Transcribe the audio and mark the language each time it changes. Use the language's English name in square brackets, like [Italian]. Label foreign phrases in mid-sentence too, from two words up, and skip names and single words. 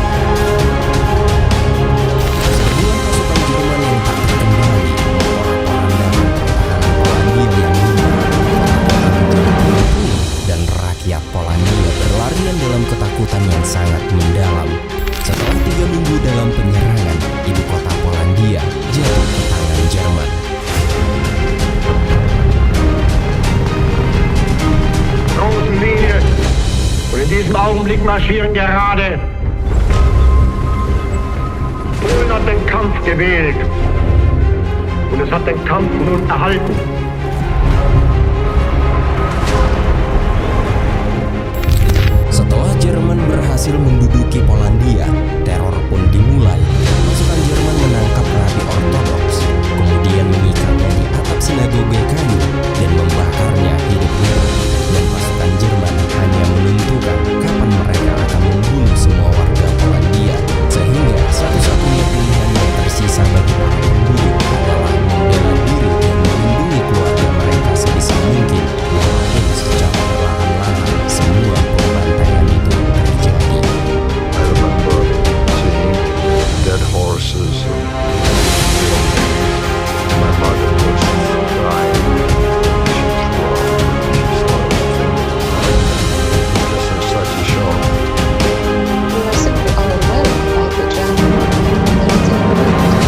[Indonesian] Serbuan pasukan Jerman yang tak terkendali memporak-porandakan pertahanan Polandia yang lemah. Kota-kota menjadi puing-puing dan rakyat Polandia berlarian dalam ketakutan yang sangat mendalam. Setelah 3 minggu dalam penyerangan, ibu kota Polandia jatuh ke tangan Jerman. [German] Großen Linie. Und in diesem Augenblick marschieren gerade. Polen hat den Kampf gewählt. Und es hat den Kampf nun erhalten. [Indonesian] Setelah Jerman berhasil menduduki Polandia, teror pun dimulai. Pasukan Jerman menangkap rabi Ortodoks, kemudian mengikatnya di atap sinagoge kayu dan membakarnya hidup-hidup. Dan pasukan Jerman hanya menentukan kapan mereka akan membunuh semua warga Polandia, sehingga satu-satunya pilihan yang tersisa bagi para penduduk adalah membela diri dan melindungi keluarga mereka sebisa mungkin. Walaupun secara perlahan-lahan semua pembantaian itu terjadi. [English] I remember seeing dead horses and my mother was crying. She saw everything. Just in such a shock. We were simply overwhelmed by the German military movement.